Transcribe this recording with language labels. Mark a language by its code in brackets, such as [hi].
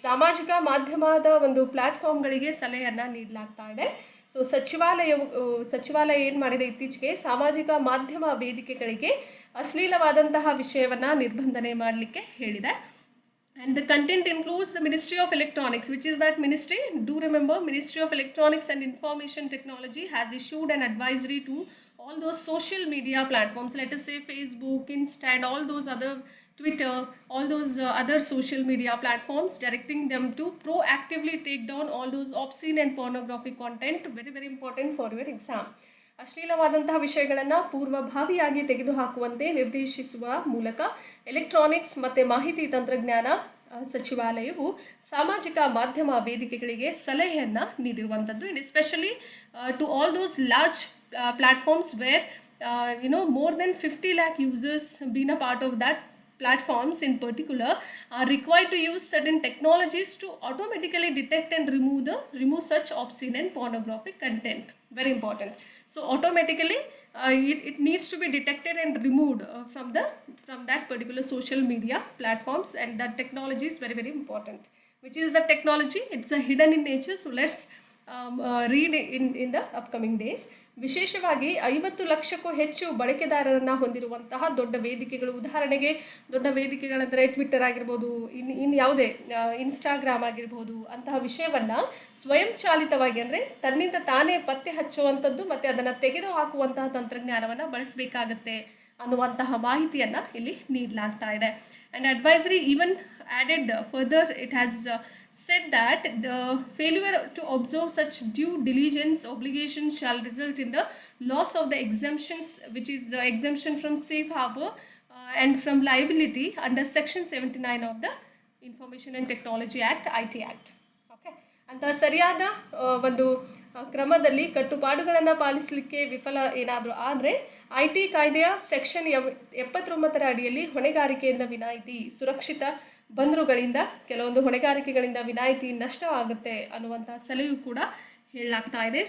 [kn] ಸಾಮಾಜಿಕ ಮಾಧ್ಯಮದ ಒಂದು ಪ್ಲಾಟ್ಫಾರ್ಮ್ಗಳಿಗೆ ಸಲಹೆಯನ್ನು ನೀಡಲಾಗ್ತಾ ಇದೆ. ಸೊ ಸಚಿವಾಲಯ ಏನು ಮಾಡಿದೆ, ಇತ್ತೀಚೆಗೆ ಸಾಮಾಜಿಕ ಮಾಧ್ಯಮ ವೇದಿಕೆಗಳಿಗೆ ಅಶ್ಲೀಲವಾದಂತಹ ವಿಷಯವನ್ನು ನಿರ್ಬಂಧನೆ ಮಾಡಲಿಕ್ಕೆ ಹೇಳಿದೆ. [en] And the content includes the Ministry of Electronics, which is that ministry. Do remember, Ministry of Electronics and Information Technology has issued an advisory to all those social media platforms, let us say Facebook, Insta and all those other, Twitter, all those other social media platforms, directing them to proactively take down all those obscene and pornographic content. Very very important for your exam. [kn] ಅಶ್ಲೀಲವಾದಂತಹ ವಿಷಯಗಳನ್ನು ಪೂರ್ವಭಾವಿಯಾಗಿ ತೆಗೆದುಹಾಕುವಂತೆ ನಿರ್ದೇಶಿಸುವ ಮೂಲಕ electronics ಮತ್ತು ಮಾಹಿತಿ ತಂತ್ರಜ್ಞಾನ ಸಚಿವಾಲಯವು ಸಾಮಾಜಿಕ ಮಾಧ್ಯಮ ವೇದಿಕೆಗಳಿಗೆ ಸಲಹೆಯನ್ನು ನೀಡಿರುವಂಥದ್ದು. [en] And especially to all those large platforms where more than 50 lakh users being a part of that platforms in particular are required to use certain technologies to automatically detect and remove such obscene and pornographic content. Very important. So automatically it needs to be detected and removed from that particular social media platforms, and that technology is very very important. Which is the technology? It's a hidden in nature, so let's read in the upcoming days. [kn] ವಿಶೇಷವಾಗಿ 50 ಲಕ್ಷಕ್ಕೂ ಹೆಚ್ಚು ಬಳಕೆದಾರರನ್ನು ಹೊಂದಿರುವಂತಹ ದೊಡ್ಡ ವೇದಿಕೆಗಳು, ಉದಾಹರಣೆಗೆ ದೊಡ್ಡ ವೇದಿಕೆಗಳಂದರೆ Twitter ಆಗಿರ್ಬೋದು, ಇನ್ನು ಯಾವುದೇ ಇನ್ಸ್ಟಾಗ್ರಾಮ್ ಆಗಿರ್ಬೋದು, ಅಂತಹ ವಿಷಯವನ್ನು ಸ್ವಯಂಚಾಲಿತವಾಗಿ ಅಂದರೆ ತನ್ನಿಂದ ತಾನೇ ಪತ್ತೆ ಹಚ್ಚುವಂಥದ್ದು ಮತ್ತು ಅದನ್ನು ತೆಗೆದುಹಾಕುವಂತಹ ತಂತ್ರಜ್ಞಾನವನ್ನು ಬಳಸಬೇಕಾಗತ್ತೆ ಅನ್ನುವಂತಹ ಮಾಹಿತಿಯನ್ನು ಇಲ್ಲಿ ನೀಡಲಾಗ್ತಾ ಇದೆ. [en] And advisory even added further, it has said that the failure to observe such due diligence obligations shall result in the loss of the exemptions, which is exemption from safe harbor and from liability under section 79 of the Information and Technology Act, IT Act. [kn] Okay, ಅಂತ ಸರಿಯಾದ ಒಂದು ಕ್ರಮದಲ್ಲಿ ಕಟ್ಟುಪಾಡುಗಳನ್ನು ಪಾಲಿಸಲಿಕ್ಕೆ ವಿಫಲ ಏನಾದರೂ ಆದರೆ IT ಕಾಯ್ದೆಯ section 79ರ ಅಡಿಯಲ್ಲಿ ಹೊಣೆಗಾರಿಕೆಯಿಂದ ವಿನಾಯಿತಿ, ಸುರಕ್ಷಿತ ಬಂದರುಗಳಿಂದ ಕೆಲವೊಂದು ಹೊಣೆಗಾರಿಕೆಗಳಿಂದ ವಿನಾಯಿತಿ ನಷ್ಟವಾಗುತ್ತೆ ಅನ್ನುವಂಥ ಸಲಹೆಯೂ ಕೂಡ ಹೇಳಲಾಗ್ತಾ ಇದೆ.